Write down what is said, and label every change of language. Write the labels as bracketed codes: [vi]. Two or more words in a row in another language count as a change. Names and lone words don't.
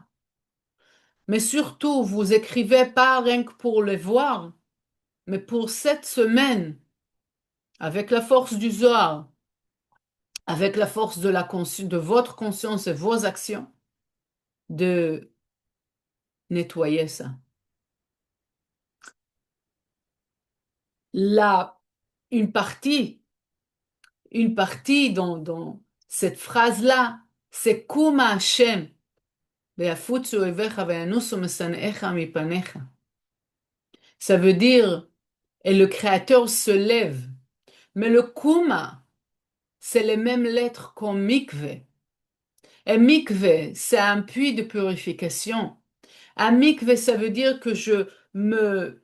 [fr] Mais surtout, vous écrivez pas rien que pour le voir, mais pour cette semaine, avec la force du Zohar, avec la force de de votre conscience et vos actions, de nettoyer ça. Là, une partie, une partie dans cette phrase-là, c'est [he] קומה השם, ויפוצו אויביך וינוסו משנאיך מפניך. [fr] Ça veut dire, et le Créateur se lève. Mais le Kuma, c'est les mêmes lettres qu'en mikve. Et mikve, c'est un puits de purification. Un mikve, ça veut dire que je me...